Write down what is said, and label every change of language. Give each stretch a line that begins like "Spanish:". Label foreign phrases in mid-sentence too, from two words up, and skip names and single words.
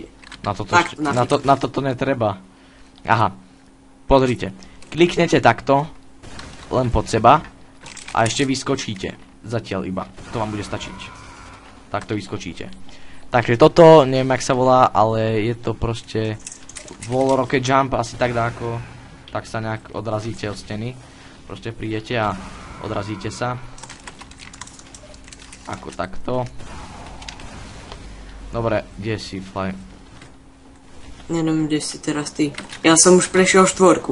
Slovak: Na toto netreba. Aha, pozrite. Kliknete takto, len pod seba a ešte vyskočíte. Zatiaľ iba, to vám bude stačiť. Takto vyskočíte. Takže toto, neviem jak sa volá, ale je to proste
English: wall rocket jump,
Slovak: asi tak dáko. Tak sa nejak odrazíte od steny. Proste prídete a odrazíte sa. Ako takto. Dobre, kde si, Fly? Neviem, kde si teraz ty. Ja som už prešiel 4.